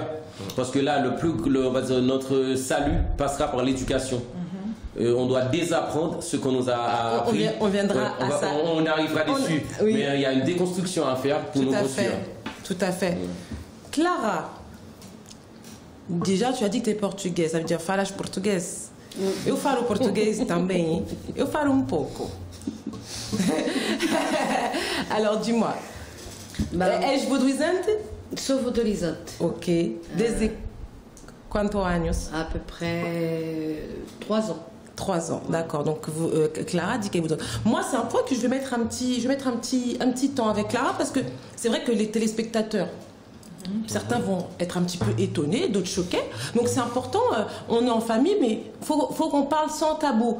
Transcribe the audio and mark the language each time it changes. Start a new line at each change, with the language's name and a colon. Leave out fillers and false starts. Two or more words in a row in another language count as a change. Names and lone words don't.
French: Parce que là, on va dire, notre salut passera par l'éducation. On doit désapprendre ce qu'on nous a appris. On viendra à ça. On arrivera dessus. Oui. Mais il y a une déconstruction à faire pour nous construire. Tout à fait. Clara, déjà tu as dit que tu es portugaise, ça veut dire
Portuguese: falas português. Eu falo português também. Eu falo um pouco.
French: Alors dis-moi, és vaudouisante?
Portuguese: Sou vaudorisante. Ok. Desde quantos anos?
French: À peu près 3 ans. 3 ans, d'accord. Donc Clara dit qu'elle vous donne. Moi, c'est un point que je vais mettre un petit temps avec Clara parce que c'est vrai que les téléspectateurs, certains vont être un petit peu étonnés, d'autres choqués. Donc c'est important, on est en famille, mais faut qu'on parle sans tabou.